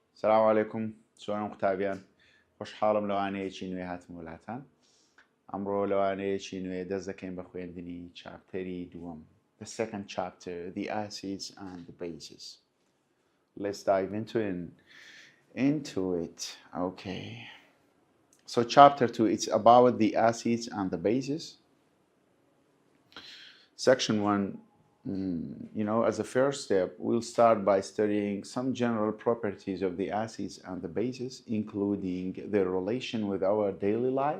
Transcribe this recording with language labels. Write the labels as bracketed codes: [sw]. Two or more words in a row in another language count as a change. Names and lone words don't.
[ar] السلام عليكم شلونكم [ckb] قوتابیان خوشحاڵم لەوانەیەکی نوێ هاتم وڵاتان ئەمڕۆ لەوانەیەکی نوێ دەست دەکەین بە خوێندنی چاپتەری دووەم [en] the second chapter the acids and the bases. Let's dive into it. Okay, so chapter 2, it's about the acids and the bases. Section 1, as a first step, we'll start by studying some general properties of the acids and the bases, including their relation with our daily life.